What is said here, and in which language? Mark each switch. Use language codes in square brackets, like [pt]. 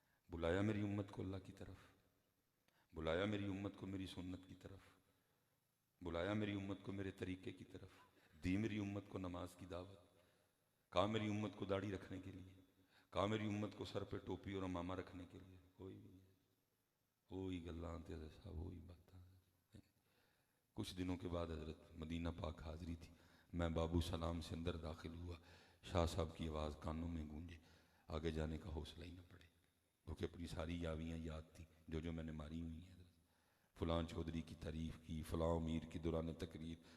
[ur] بلایا میری امت کو اللہ کی طرف, بلایا میری امت کو میری سنت کی طرف, بلایا میری امت کو میرے طریقے کی طرف, دی میری امت کو نماز کی دعوت, کہا میری امت کو داڑھی رکھنے کے لیے, کہا میری امت کو سر پہ ٹوپی اور امامہ رکھنے کے لیے. [pa] وہی گلاں تے حضرت صاحب وہی باتاں. [ur] کچھ دنوں کے بعد حضرت مدینہ پاک حاضری تھی. میں بابو سلام سے اندر داخل ہوا. شاہ صاحب کی آواز کانوں میں گونجے. آگے جانے کا حوصلہ ہی نہ پڑے کیونکہ اپنی ساری یاویاں یاد تھیں جو میں نے ماری ہوئی ہیں. فلاں چودھری کی تعریف کی, فلاں امیر کی دوران تقریر.